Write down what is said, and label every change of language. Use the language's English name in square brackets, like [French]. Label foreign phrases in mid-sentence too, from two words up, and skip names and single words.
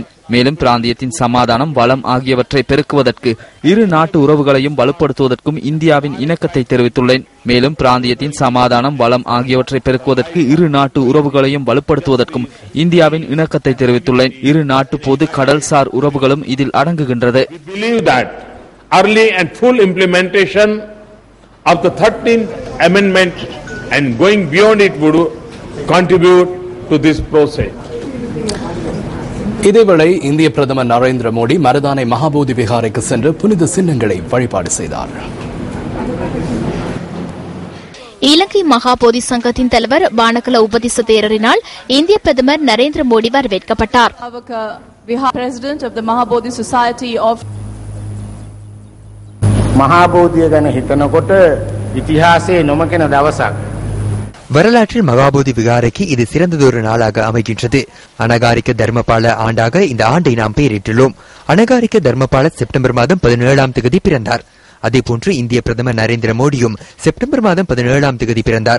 [Tamil] மேலும் பிராந்தியத்தின் சமாதானம், வளம் ஆகியவற்றை பெருக்குவதற்கு இரு நாட்டு உறவுகளையும் வலுப்படுத்துவதற்கும் இந்தியாவின் இணக்கத்தை தெரிவித்துள்ளேன். மேலும் பிராந்தியத்தின் சமாதானம், வளம் ஆகியவற்றை பெருக்குவதற்கு இரு நாட்டு உறவுகளையும் வலுப்படுத்துவதற்கும் இந்தியாவின் இணக்கத்தை தெரிவித்துள்ளேன். இரு நாட்டு பொது கடல்சார் உறவுகளும் இதில் அடங்குகின்றது. [English] Early and full implementation of the 13th amendment and going beyond it would contribute to this process. [Tamil] இதேவேளை இந்திய பிரதமர் நரேந்திர மோடி மருதானை மகாபோதி விகாரைக்கு சென்று புனித சின்னங்களை வழிபாடு செய்தார். இலங்கை மகாபோதி சங்கத்தின் தலைவர் பானகல உபதிச தேரரினால் இந்திய பிரதமர் நரேந்திர மோடி வரவேற்கப்பட்டார். [Sinhala] මහාබෝධිය ගැන හිතනකොට ඉතිහාසයේ නොමකෙන දවසක්. [Tamil] வரலாற்றில் மகாபோதி விகாரைக்கு இது சிறந்ததொரு நாளாக அமைகின்றது. அனகாரிக்க தர்மபால ஆண்டாக இந்த ஆண்டை நாம் பெயரிட்டுள்ளோம். அனகாரிக்க தர்மபால செப்டம்பர் மாதம் 17ஆம் தேதி பிறந்தார். அதேபோன்று இந்திய பிரதமர் நரேந்திர மோடியும் செப்டம்பர் மாதம் 17ஆம் தேதி பிறந்தார்.